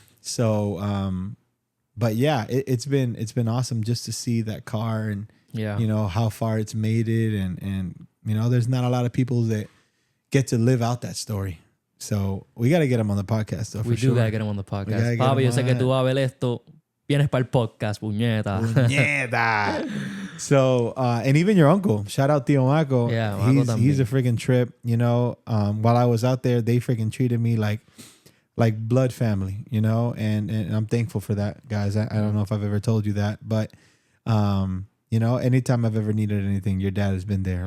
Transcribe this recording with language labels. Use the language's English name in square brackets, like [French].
[English] So, but yeah, it's been awesome just to see that car and, you know, how far it's made it. And, you know, there's not a lot of people that get to live out that story. So we got to get him on the podcast, though. We do got to get him on the podcast. [Spanish] Papi, yo sé que tú vas a ver esto. Vienes para el podcast, puñeta. Puñeta. [English] So, and even your uncle, shout out Tío Maco. Yeah, he's a freaking trip. You know, while I was out there, they freaking treated me like like blood family, you know, and I'm thankful for that, guys. I don't know if I've ever told you that, but you know, anytime I've ever needed anything, your dad has been there.